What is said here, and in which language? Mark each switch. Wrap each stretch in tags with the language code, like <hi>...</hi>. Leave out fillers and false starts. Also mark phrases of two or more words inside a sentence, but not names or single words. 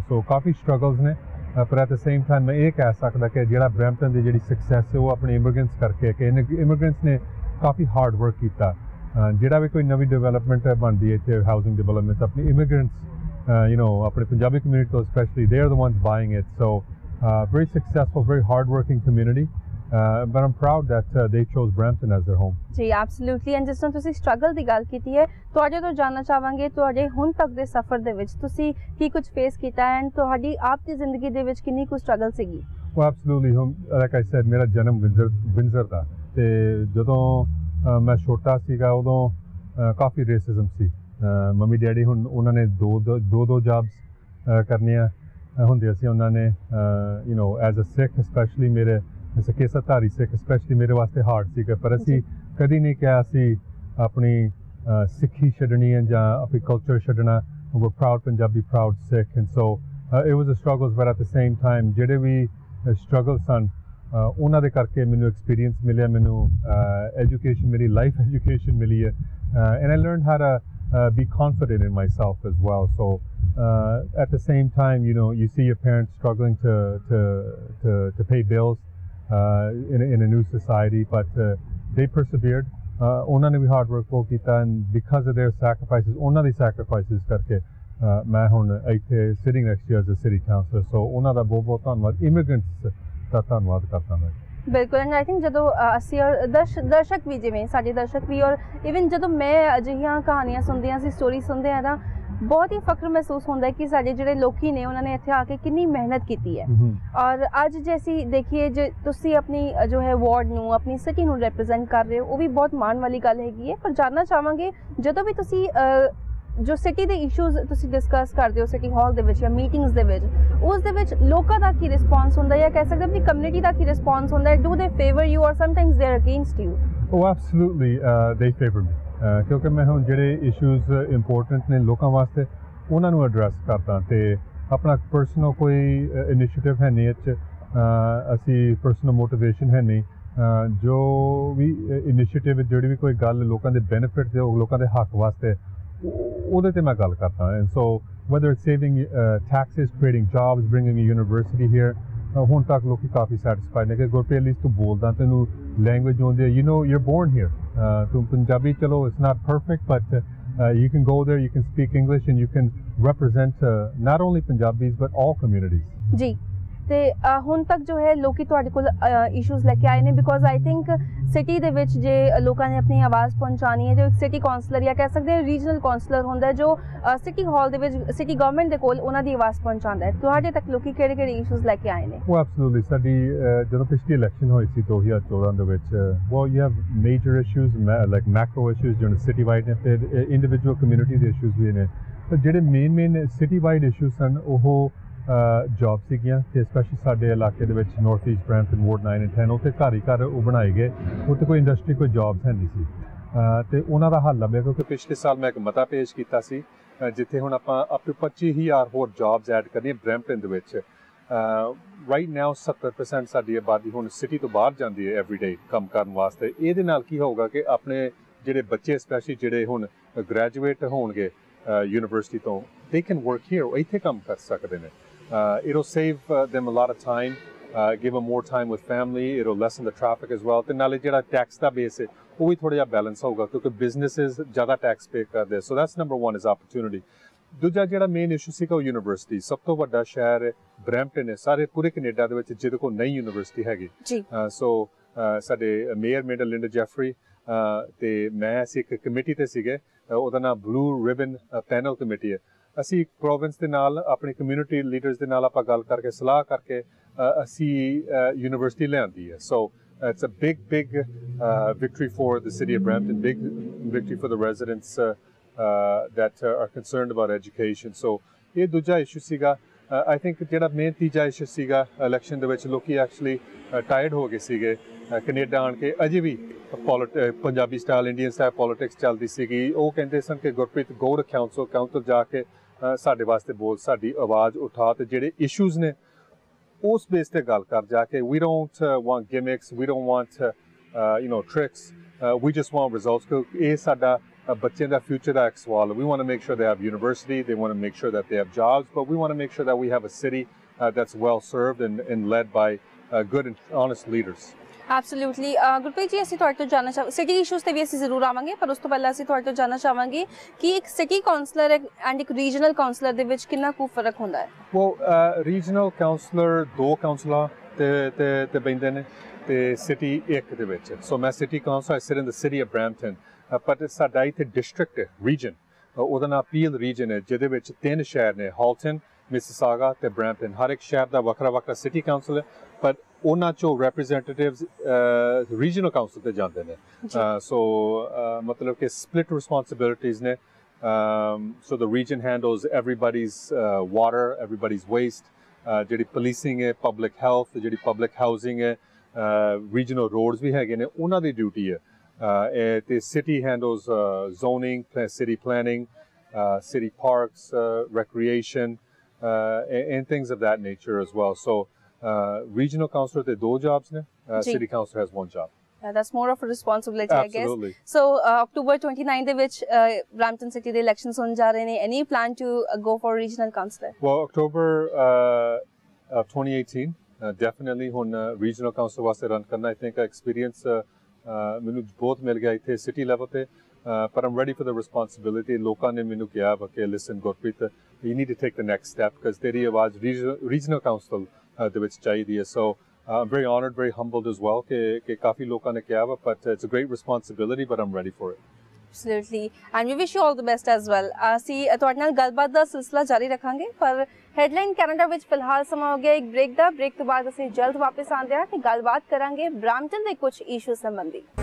<pa>ਸੋ ਕਾਫੀ ਸਟਰਗਲਸ ਨੇ, ਪਰ</pa> <en>at the same time</en> <pa>ਮੈਂ ਇਹ ਕਹਿ ਸਕਦਾ ਕਿ ਜਿਹੜਾ ਬ੍ਰੈਂਪਟਨ ਦੀ ਜਿਹੜੀ ਸਕਸੈਸ ਹੈ ਉਹ ਆਪਣੇ ਇਮੀਗ੍ਰੈਂਟਸ ਕਰਕੇ, ਕਿ ਇਮੀਗ੍ਰੈਂਟਸ ਨੇ ਕਾਫੀ</pa> <en>hard work</en> <pa>ਕੀਤਾ। ਜਿਹੜਾ ਵੀ ਕੋਈ ਨਵੀਂ ਡਿਵੈਲਪਮੈਂਟ ਬਣਦੀ ਹੈ ਇੱਥੇ,</pa> <en>housing development,</en> <pa>ਆਪਣੀ ਇਮੀਗ੍ਰੈਂਟਸ ਆਪਣੇ ਪੰਜਾਬੀ ਕਮਿਊਨਿਟੀ ਤੋਂ ਸਪੈਸ਼ਲੀ,</pa> <en>they are the ones buying it. ਸੋ very successful, very hard-working community, but I'm proud that they chose Brampton as their home.</en> <pa>ਜੀ ਐਬਸੋਲੂਟਲੀ। ਐਂਡ ਜਿਸ ਤਰ੍ਹਾਂ ਤੁਸੀਂ ਸਟਰਗਲ ਦੀ ਗੱਲ ਕੀਤੀ ਹੈ, ਤੁਹਾਡੇ ਤੋਂ ਜਾਣਨਾ ਚਾਹਾਂਗੇ ਤੁਹਾਡੇ ਹੁਣ ਤੱਕ ਦੇ ਸਫ਼ਰ ਦੇ ਵਿੱਚ ਤੁਸੀਂ ਕੀ ਕੁਝ ਫੇਸ ਕੀਤਾ ਐਂਡ ਤੁਹਾਡੀ ਆਪ ਦੀ ਜ਼ਿੰਦਗੀ ਦੇ ਵਿੱਚ ਕਿੰਨੀ ਕੁ ਸਟਰਗਲ ਸੀਗੀ?</pa> <en>Well, absolutely. Like I said,</en> <pa>ਮੇਰਾ ਜਨਮ ਵਿੰਜ਼ਰ ਦਾ, ਤੇ ਜਦੋਂ ਮੈਂ ਛੋਟਾ ਸੀਗਾ ਉਦੋਂ ਕਾਫੀ ਰੇਸਿਜ਼ਮ ਸੀ। ਮੰਮੀ ਡੈਡੀ ਹੁਣ ਉਹਨਾਂ ਨੇ ਦੋ ਜੌਬਸ ਕਰਨੀਆਂ ਹੁੰਦੀਆਂ ਸੀ ਉਹਨਾਂ ਨੇ,</pa> <en>as a Sikh</en> <pa>ਸਪੈਸ਼ਲੀ ਮੇਰੇ ਕੇਸਾਧਾਰੀ ਸਿੱਖ ਸਪੈਸ਼ਲੀ ਮੇਰੇ ਵਾਸਤੇ ਹਾਰਡ ਸੀਗਾ, ਪਰ ਅਸੀਂ ਕਦੀ ਨਹੀਂ ਕਿਹਾ ਅਸੀਂ ਆਪਣੀ ਸਿੱਖੀ ਛੱਡਣੀ ਹੈ ਜਾਂ ਆਪਣੀ ਕਲਚਰ ਛੱਡਣਾ।</pa> <en>we're proud Punjabi, proud Sikh, and so it was a struggle, but at the same time</en> <pa>ਜਿਹੜੇ ਵੀ ਸਟਰਗਲ ਸਨ ਉਹਨਾਂ ਦੇ ਕਰਕੇ ਮੈਨੂੰ ਐਕਸਪੀਰੀਅੰਸ ਮਿਲਿਆ, ਮੈਨੂੰ ਐਜੂਕੇਸ਼ਨ, ਮੇਰੀ</pa> <en>life education</en> <pa>ਮਿਲੀ ਹੈ,</pa> <en>and I learned how to be confident in myself as well. So at the same time, you see your parents struggling to pay bills in a new society, but they persevered.</en> <pa>ਉਹਨਾਂ ਨੇ ਵੀ</pa> <en>hard work</en> <pa>ਬਹੁਤ ਕੀਤਾ,</pa> <en>and because of their sacrifices,</en> <pa>ਉਹਨਾਂ ਦੀ</pa> <en>sacrifices</en> <pa>ਕਰਕੇ ਮੈਂ ਹੁਣ ਇੱਥੇ</pa> <en>sitting next year as a city councillor.</en> <pa>So ਉਹਨਾਂ ਦਾ ਬਹੁਤ ਧੰਨਵਾਦ, ਇਮੀਗ੍ਰੈਂਟਸ ਦਾ ਧੰਨਵਾਦ ਕਰਦਾ ਮੈਂ। ਬਿਲਕੁਲ।</pa> <en>and I think</en> <pa>ਜਦੋਂ ਅਸੀਂ ਔਰ ਦਰਸ਼ਕ ਵੀ, ਜਿਵੇਂ ਸਾਡੇ ਦਰਸ਼ਕ ਵੀ, ਔਰ ਇਵਨ ਜਦੋਂ ਮੈਂ ਅਜਿਹੀਆਂ ਕਹਾਣੀਆਂ ਸੁਣਦੀ ਹਾਂ, ਅਸੀਂ ਸਟੋਰੀ ਸੁਣਦੇ ਹਾਂ, ਤਾਂ ਬਹੁਤ ਹੀ ਫਖਰ ਮਹਿਸੂਸ ਹੁੰਦਾ ਹੈ ਕਿ ਸਾਡੇ ਜਿਹੜੇ ਲੋਕੀ ਨੇ ਉਹਨਾਂ ਨੇ ਇੱਥੇ ਆ ਕੇ ਕਿੰਨੀ ਮਿਹਨਤ ਕੀਤੀ ਹੈ। ਔਰ ਅੱਜ ਜੇ ਅਸੀਂ ਦੇਖੀਏ, ਜੇ ਤੁਸੀਂ ਆਪਣੀ ਜੋ ਹੈ ਵਾਰਡ ਨੂੰ, ਆਪਣੀ ਸਿਟੀ ਨੂੰ ਰਿਪਰੈਜ਼ੈਂਟ ਕਰ ਰਹੇ ਹੋ, ਉਹ ਵੀ ਬਹੁਤ ਮਾਣ ਵਾਲੀ ਗੱਲ ਹੈਗੀ ਹੈ। ਪਰ ਜਾਣਨਾ ਚਾਹਾਂਗੇ, ਜਦੋਂ ਵੀ ਤੁਸੀਂ ਜੋ ਸਿਟੀ ਦੇ ਇਸ਼ੂਜ਼ ਤੁਸੀਂ ਡਿਸਕਸ ਕਰਦੇ ਹੋ</pa> <en>city hall</en> <pa>ਦੇ ਵਿੱਚ ਜਾਂ ਮੀਟਿੰਗਸ ਦੇ ਵਿੱਚ, ਉਸ ਦੇ ਵਿੱਚ ਲੋਕਾਂ ਦਾ ਕੀ ਰਿਸਪੌਂਸ ਹੁੰਦਾ ਹੈ, ਜਾਂ ਕਹਿ ਸਕਦੇ ਆਪਣੀ ਕਮਿਊਨਿਟੀ ਦਾ ਕੀ ਰਿਸਪੌਂਸ ਹੁੰਦਾ ਹੈ?</pa> <en>Do they favor you or sometimes they are against you? Oh, absolutely, they favor me.</en> <pa>ਕਿਉਂਕਿ ਮੈਂ ਹੁਣ ਜਿਹੜੇ</pa> <en>issues important</en> <pa>ਨੇ ਲੋਕਾਂ ਵਾਸਤੇ ਉਹਨਾਂ ਨੂੰ address ਕਰਦਾ ਤੇ ਆਪਣਾ personal ਕੋਈ initiative ਹੈ ਨਹੀਂ ਇਚ ਅਸੀਂ</pa> <en>personal motivation</en> <pa>है ਨਹੀਂ ਜੋ ਭੀ initiative ਜਿਹੜੀ ਭੀ ਕੋਈ ਗੱਲ ਲੋਕਾਂ ਦੇ benefit ਦੇ ਲੋਕਾਂ ਦੇ ਹੱਕ ਵਾਸਤੇ ਉਹਦੇ ਤੇ ਮੈਂ ਗੱਲ ਕਰਦਾ</pa> <en>and so whether it's saving taxes, creating jobs, bringing a university here</en> <pa>ਹੁਣ ਤੱਕ ਲੋਕੀ ਕਾਫੀ ਸੈਟੀਸਫਾਈਡ ਨੇ ਕਿ ਗੁਰਪ੍ਰੀਤ ਲਈ ਤੂੰ ਬੋਲਦਾ ਤੈਨੂੰ ਲੈਂਗੁਏਜ ਆਉਂਦੀ ਹੈ</pa> <en>you're born here</en> <pa>ਤੂੰ ਪੰਜਾਬੀ ਚਲੋ</pa> <en>it's not perfect but you can go there, you can speak English and you can represent not only Punjabis but all communities</en> <pa>ਜੀ ਤੇ ਹੁਣ ਤੱਕ ਜੋ ਹੈ ਲੋਕੀ ਤੁਹਾਡੇ ਕੋਲ ਇਸ਼ੂਜ਼ ਲੈ ਕੇ ਆਏ ਨੇ</pa> <en>because I think</en> <pa>ਸਿਟੀ ਦੇ ਵਿੱਚ ਜੇ ਲੋਕਾਂ ਨੇ ਆਪਣੀ ਆਵਾਜ਼ ਪਹੁੰਚਾਉਣੀ ਹੈ ਤੇ ਇੱਕ</pa> <en>city councillor</en> <pa>ਜਾਂ ਕਹਿ ਸਕਦੇ ਹਾਂ</pa> <en>regional councillor</en> <pa>ਹੁੰਦਾ ਜੋ</pa> <en>city hall</en> <pa>ਦੇ ਵਿੱਚ</pa> <en>city government</en> <pa>ਦੇ ਕੋਲ ਉਹਨਾਂ ਦੀ ਆਵਾਜ਼ ਪਹੁੰਚਾਉਂਦਾ ਹੈ ਤੁਹਾਡੇ ਤੱਕ ਲੋਕੀ ਕਿਹੜੇ ਇਸ਼ੂਜ਼ ਲੈ ਕੇ ਆਏ ਨੇ ਉਹ ਐਬਸੋਲੂਟਲੀ ਸਾਡੀ ਜਦੋਂ ਪਿਛਲੀ ਇਲੈਕਸ਼ਨ ਹੋਈ ਸੀ 2014 ਦੇ ਵਿੱਚ</pa> <en>well you have major issues like macro issues</en> <pa>ਜਿਹੜੇ</pa> <en>city wide</en> <pa>ਨੇ ਫਿਰ</pa> <en>individual community</en> <pa>ਦੇ ਇਸ਼ੂਜ਼ ਵੀ ਨੇ ਪਰ ਜਿਹੜੇ ਮੇਨ</pa> <en>city wide issues</en> <pa>ਸਨ ਉਹ ਜੌਬ ਸੀਗੀਆਂ ਤੇ ਸਪੈਸ਼ਲੀ ਸਾਡੇ ਇਲਾਕੇ ਦੇ ਵਿੱਚ ਨਾਰਥ ਈਸਟ ਬ੍ਰੈਂਪਟਨ ਵਾਰਡ 9 and 10 ਉੱਥੇ ਘਰ ਉਹ ਬਣਾਏ ਗਏ ਉੱਥੇ ਕੋਈ ਇੰਡਸਟਰੀ ਕੋਈ ਜੌਬਸ ਹੈ ਨਹੀਂ ਸੀ ਤੇ ਉਹਨਾਂ ਦਾ ਹੱਲ ਲੱਭਿਆ ਕਿਉਂਕਿ ਪਿਛਲੇ ਸਾਲ ਮੈਂ ਇੱਕ ਮਤਾ ਪੇਸ਼ ਕੀਤਾ ਸੀ ਜਿੱਥੇ ਹੁਣ ਆਪਾਂ</pa> <en>up to</en> <pa>25,000 ਹੋਰ</pa> <en>jobs add</en> <pa>ਕਰਨੀਆਂ ਬ੍ਰੈਂਪਟਨ ਦੇ ਵਿੱਚ</pa> <en>right now</en> <pa>70% ਸਾਡੀ ਆਬਾਦੀ ਹੁਣ ਸਿਟੀ ਤੋਂ ਬਾਹਰ ਜਾਂਦੀ ਹੈ ਐਵਰੀਡੇ ਕੰਮ ਕਰਨ ਵਾਸਤੇ ਇਹਦੇ ਨਾਲ ਕੀ ਹੋਊਗਾ ਕਿ ਆਪਣੇ ਜਿਹੜੇ ਬੱਚੇ ਸਪੈਸ਼ਲੀ ਜਿਹੜੇ ਹੁਣ ਗ੍ਰੈਜੂਏਟ ਹੋਣਗੇ ਯੂਨੀਵਰਸਿਟੀ ਤੋਂ</pa> <en>they can work here</en> <pa>ਇੱਥੇ ਕੰਮ ਕਰ ਸਕਦੇ ਨੇ</pa> <en>it'll save them a lot of time, give them more time with family, it'll lessen the traffic as well.</en> <pa>ਤੇ ਨਾਲੇ ਜਿਹੜਾ ਟੈਕਸ ਦਾ ਬੇਸ ਹੈ ਉਹ ਵੀ ਥੋੜਾ ਜਿਹਾ ਬੈਲੈਂਸ ਹੋਊਗਾ ਕਿਉਂਕਿ ਬਿਜ਼ਨੈਸਸ ਜ਼ਿਆਦਾ</pa> <en>tax pay</en> <pa>ਕਰਦੇ</pa> <en>so that's number one is opportunity.</en> <pa>ਦੂਜਾ ਜਿਹੜਾ ਮੇਨ ਇਸ਼ੂ ਸੀਗਾ ਉਹ ਯੂਨੀਵਰਸਿਟੀ ਸਭ ਤੋਂ ਵੱਡਾ ਸ਼ਹਿਰ ਬਰੈਂਪਟਨ ਹੈ ਸਾਰੇ ਪੂਰੇ ਕੈਨੇਡਾ ਦੇ ਵਿੱਚ ਜਿਹਦੇ ਕੋਲ ਨਈ ਯੂਨੀਵਰਸਿਟੀ ਹੈਗੀ ਸੋ ਸਾਡੇ ਮੇਅਰ ਮੇਡਰ ਲਿੰਡਾ ਜੈਫਰੀ ਤੇ ਮੈਂ ਅਸੀਂ ਇੱਕ ਕਮੇਟੀ ਤੇ ਸੀਗੇ ਉਹਦਾ ਨਾਮ ਬਲੂ ਰਿਬਨ ਪੈਨਲ ਕਮੇਟੀ ਹੈ ਅਸੀਂ ਪ੍ਰੋਵਿੰਸ ਦੇ ਨਾਲ ਆਪਣੀ</pa> <en>community leaders</en> <pa>ਦੇ ਨਾਲ ਆਪਾਂ ਗੱਲ ਕਰਕੇ ਸਲਾਹ ਕਰਕੇ ਅਸੀਂ ਯੂਨੀਵਰਸਿਟੀ ਲਿਆਂਦੀ ਹੈ ਸੋ</pa> <en>it's a big victory for the city of Brampton, big victory for the residents that are concerned about education.</en> <pa>So ਇਹ ਦੂਜਾ ਇਸ਼ੂ ਸੀਗਾ</pa> <en>I think</en> <pa>ਜਿਹੜਾ ਮੇਨ ਤੀਜਾ ਇਸ਼ੂ ਸੀਗਾ ਇਲੈਕਸ਼ਨ ਦੇ ਵਿੱਚ ਲੋਕੀ</pa> <en>actually tired</en> <pa>ਹੋ ਗਏ ਸੀਗੇ ਕੈਨੇਡਾ ਆਣ ਕੇ ਅਜੇ ਵੀ ਪੰਜਾਬੀ</pa> <en>style Indian style politics</en> <pa>ਚੱਲਦੀ ਸੀਗੀ ਉਹ ਕਹਿੰਦੇ ਸਨ ਕਿ ਗੁਰਪ੍ਰੀਤ</pa> <en>go to council</en> <pa>ਜਾ ਕੇ ਸਾਡੇ ਵਾਸਤੇ ਬੋਲ ਸਾਡੀ ਆਵਾਜ਼ ਉਠਾ ਤੇ ਜਿਹੜੇ ਇਸ਼ੂਜ਼ ਨੇ ਉਸ ਬੇਸ ਤੇ ਗੱਲ ਕਰ ਜਾ ਕੇ</pa> <en>we don't want gimmicks, we don't want tricks, we just want results</en> <pa>ਕਿਉਂਕਿ ਇਹ ਸਾਡਾ ਬੱਚਿਆਂ ਦਾ ਫਿਊਚਰ ਦਾ ਇੱਕ ਸਵਾਲ</pa> <en>we want to make sure they have university, they want to make sure that they have jobs, but we want to make sure that we have a city that's well served and led by good and honest leaders.</en> <pa>ਐਬਸੋਲੂਟਲੀ ਗੁਰਪ੍ਰੀਤ ਜੀ ਅਸੀਂ ਤੁਹਾਡੇ ਤੋਂ ਜਾਣਨਾ ਚਾਹਾਂਗੇ</pa> <en>city issues</en> <pa>ਤੇ ਵੀ ਅਸੀਂ ਜ਼ਰੂਰ ਆਵਾਂਗੇ ਪਰ ਉਸ ਤੋਂ ਪਹਿਲਾਂ ਅਸੀਂ ਤੁਹਾਡੇ ਤੋਂ ਜਾਣਨਾ ਚਾਹਾਂਗੇ ਕਿ ਇੱਕ</pa> <en>city councillor and</en> <pa>ਇੱਕ</pa> <en>regional councillor</en> <pa>ਦੇ ਵਿੱਚ ਕਿੰਨਾ ਕੁ ਫਰਕ ਹੁੰਦਾ ਹੈ well</pa> <en>regional councillor</en> <pa>ਦੋ ਕਾਉਂਸਲਰ ਤੇ ਬੈਂਦੇ ਨੇ ਤੇ ਸਿਟੀ ਇੱਕ ਦੇ ਵਿੱਚ ਸੋ ਮੈਂ</pa> <en>city councillor I sit in the city of Brampton</en> <pa>ਪਰ ਸਾਡਾ ਇੱਥੇ</pa> <en>district region</en> <pa>ਉਹਦਾ ਨਾਮ ਪੀਲ ਰੀਜਨ ਹੈ ਜਿਹਦੇ ਵਿੱਚ 3 ਸ਼ਹਿਰ ਨੇ ਹਾਲਟਨ ਮਿਸਿਸਾਗਾ ਤੇ ਬ੍ਰੈਂਪਟਨ ਹਰ ਇੱਕ ਸ਼ਹਿਰ ਦਾ ਵੱਖਰਾ</pa> <en>city council</en> <pa>ਹੈ ਪਰ ਉਹਨਾਂ ਚੋਂ</pa> <en>representatives regional council</en> <pa>ਤੇ ਜਾਂਦੇ ਨੇ so ਮਤਲਬ ਕਿ</pa> <en>split responsibilities</en> <pa>ਨੇ</pa> <en>so the region handles everybody's water, everybody's waste ਜਿਹੜੀ policing ਹੈ public health ਜਿਹੜੀ public housing ਹੈ regional roads</en> <pa>ਵੀ ਹੈਗੇ ਨੇ ਉਹਨਾਂ ਦੀ ਡਿਊਟੀ ਹੈ ਤੇ</pa> <en>city handles zoning, city planning, city parks, recreation and things of that nature as well so regional councillor they 2 jobs ne city councillor has 1 job that's more of a responsibility Absolutely. I guess so October 29</en> <pa>ਦੇ ਵਿੱਚ</pa> <en>Brampton city ਦੇ elections</en> <pa>ਹੋਣ ਜਾ ਰਹੇ ਨੇ</pa> <en>any plan to go for regional councillor well October 2018 definitely ਹੁਣ regional council</en> <pa>ਵਾਸਤੇ ਰਨ ਕਰਨਾ</pa> <en>I think experience</en> <pa>ਮੈਨੂੰ ਬਹੁਤ ਮਿਲ ਗਿਆ ਇੱਥੇ</pa> <en>city level ਤੇ but I'm ready for the responsibility</en> <pa>ਲੋਕਾਂ ਨੇ ਮੈਨੂੰ ਕਿਹਾ ਕਿ</pa> <en>listen Gurpreet you need to take the next step because</en> <pa>ਤੇਰੀ ਆਵਾਜ਼</pa> <en>regional council</en> <pa>ਦੇ ਵਿੱਚ ਚਾਹੀਦੀ ਹੈ</pa> <en>so I'm very honored, very humbled as well</en> <pa>ਕਿ ਕਾਫੀ ਲੋਕਾਂ ਨੇ ਕਿਹਾ</pa> <en>but it's a great responsibility but I'm ready for it Absolutely and we wish you all the best as well</en> <pa>ਅਸੀਂ ਤੁਹਾਡੇ ਨਾਲ ਗੱਲਬਾਤ ਦਾ ਸਿਲਸਿਲਾ ਜਾਰੀ ਰੱਖਾਂਗੇ ਪਰ ਹੈਡਲਾਈਨ ਕੈਨੇਡਾ ਵਿੱਚ ਫਿਲਹਾਲ ਸਮਾਂ ਹੋ ਗਿਆ ਇੱਕ ਬ੍ਰੇਕ ਦਾ ਬ੍ਰੇਕ ਤੋਂ ਬਾਅਦ ਅਸੀਂ ਜਲਦ ਵਾਪਸ ਆਉਂਦੇ ਹਾਂ ਤੇ ਗੱਲਬਾਤ ਕਰਾਂਗੇ ਬ੍ਰੈਂਪਟਨ ਦੇ ਕੁਝ ਇਸ਼ੂ ਸੰਬੰਧੀ</pa>